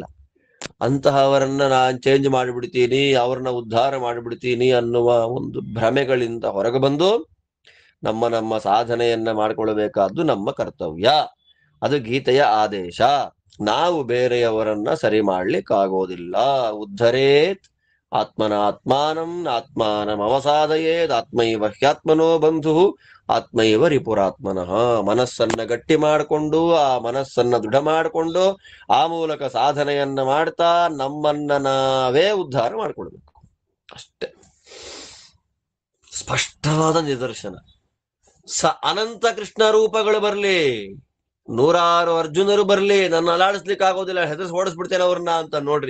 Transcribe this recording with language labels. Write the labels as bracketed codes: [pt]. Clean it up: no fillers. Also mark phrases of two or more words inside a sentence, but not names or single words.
[kn] ಅಂತಹವರನ್ನ ನಾನು ಚೇಂಜ್ ಮಾಡಿಬಿಡ್ತೀನಿ, ಅವ್ರನ್ನ ಉದ್ಧಾರ ಮಾಡಿಬಿಡ್ತೀನಿ ಅನ್ನುವ ಒಂದು ಭ್ರಮೆಗಳಿಂದ ಹೊರಗೆ ಬಂದು ನಮ್ಮ ಸಾಧನೆಯನ್ನ ಮಾಡಿಕೊಳ್ಳಬೇಕಾದ್ದು ನಮ್ಮ ಕರ್ತವ್ಯ. ಅದು ಗೀತೆಯ ಆದೇಶ. ನಾವು ಬೇರೆಯವರನ್ನ ಸರಿ ಮಾಡ್ಲಿಕ್ಕಾಗೋದಿಲ್ಲ. [sa] ಉದ್ಧರೇತ್ ಆತ್ಮನಾತ್ಮಾನಂ ಆತ್ಮಾನಂ ಅವಸಾದಯೇದ್ ಆತ್ಮೈವ ಹ್ಯಾತ್ಮನೋ ಬಂಧು ಆತ್ಮೈವ ರಿಪುರಾತ್ಮನಃ. [kn] ಮನಸ್ಸನ್ನ ಗಟ್ಟಿ ಮಾಡಿಕೊಂಡು, ಆ ಮನಸ್ಸನ್ನ ದೃಢ ಮಾಡಿಕೊಂಡು, ಆ ಮೂಲಕ ಸಾಧನೆಯನ್ನ ಮಾಡ್ತಾ ನಮ್ಮನ್ನ ನಾವೇ ಉದ್ಧಾರ ಮಾಡ್ಕೊಳ್ಬೇಕು. ಅಷ್ಟೇ. ಸ್ಪಷ್ಟವಾದ ನಿದರ್ಶನ. ಅನಂತ ಕೃಷ್ಣ ರೂಪಗಳು ಬರ್ಲಿ, 100 ಅರ್ಜುನರು ಬರ್ಲಿ, ನನ್ನ ಅಲಾಡಿಸ್ಲಿಕ್ಕೆ ಆಗೋದಿಲ್ಲ, ಹೆದರ್ಸ್ ಓಡಿಸ್ಬಿಡ್ತೇನೆ ಅವ್ರನ್ನ ಅಂತ ನೋಡ್ರಿ.